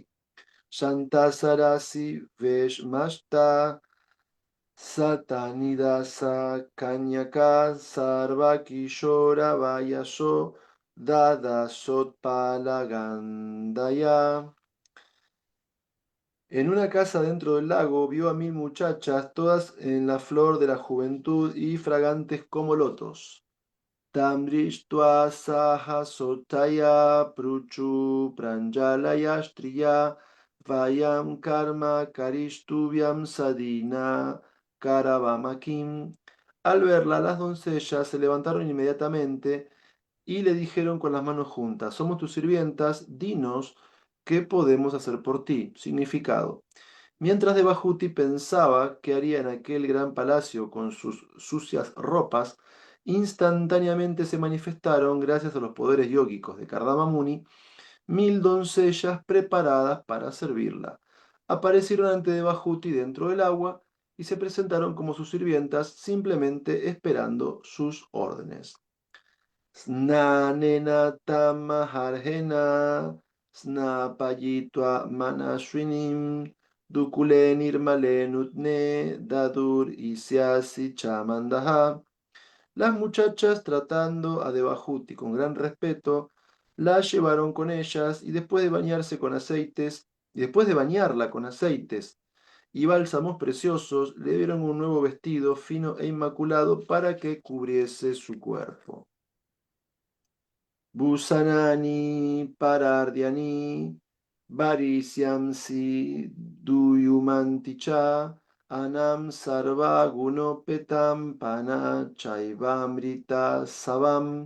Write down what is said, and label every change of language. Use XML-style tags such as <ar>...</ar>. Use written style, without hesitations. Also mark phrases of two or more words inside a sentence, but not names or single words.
<sa>Shantasarasi Veshmashta Satanidasa Kanyaka Sarva Kishora Vayasho Dada Sotpalagandaya.</sa> <es>En una casa dentro del lago vio a 1000 muchachas, todas en la flor de la juventud y fragantes como lotos.</es> <sa>Tamrishtva saha sotaya pruchu pranjalaya striya vayam karma karishtuvyam sadina karavamakim.</sa> <es>Al verla, las doncellas se levantaron inmediatamente y le dijeron con las manos juntas: Somos tus sirvientas, dinos qué podemos hacer por ti. Significado: mientras Devahuti pensaba qué haría en aquel gran palacio con sus sucias ropas, instantáneamente se manifestaron, gracias a los poderes yógicos de Kardama Muni, 1000 doncellas preparadas para servirla. Aparecieron ante Devahuti dentro del agua y se presentaron como sus sirvientas, simplemente esperando sus órdenes.</es> <sa>Snanena tamaharhena, snapayitva manashwinim, dukule nirmale nutne, dadur isyasi chamandaha.</sa> <es>Las muchachas, tratando a Devahuti con gran respeto, la llevaron con ellas y después de bañarla con aceites y bálsamos preciosos, le dieron un nuevo vestido fino e inmaculado para que cubriese su cuerpo.</es> <sa>Busanani parardiani varisyamsi duyumanticha anam sarva gunopetam pana chaivamrita savam.</sa>